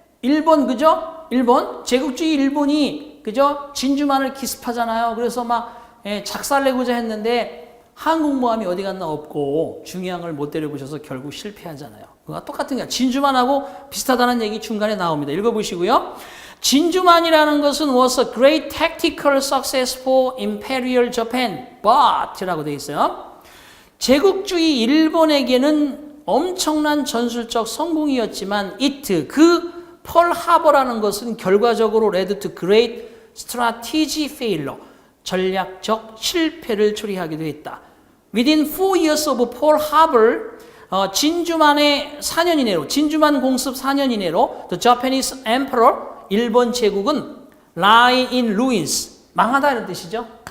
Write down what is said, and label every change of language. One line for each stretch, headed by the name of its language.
Korean: 일본, 그죠? 일본. 제국주의 일본이, 그죠? 진주만을 기습하잖아요. 그래서 막, 작살내고자 했는데, 한국모함이 어디 갔나 없고, 중요한 못 데려보셔서 결국 실패하잖아요. 그거가 똑같은 거야. 진주만하고 비슷하다는 얘기 중간에 나옵니다. 읽어보시고요. 진주만이라는 것은
English: was a great tactical success for Imperial Japan, but
Korean: 라고 되어 있어요. 제국주의 일본에게는 엄청난 전술적 성공이었지만 그 펄 하버라는 것은 결과적으로
English: led to great strategic failure,
Korean: 전략적 실패를 초래하기도 했다.
English: Within 4 years of Pearl Harbor,
Korean: 진주만의 4년 이내로, 진주만 공습 4년 이내로
English: the Japanese Emperor,
Korean: 일본 제국은
English: lie in ruins,
Korean: 망하다 이런 뜻이죠.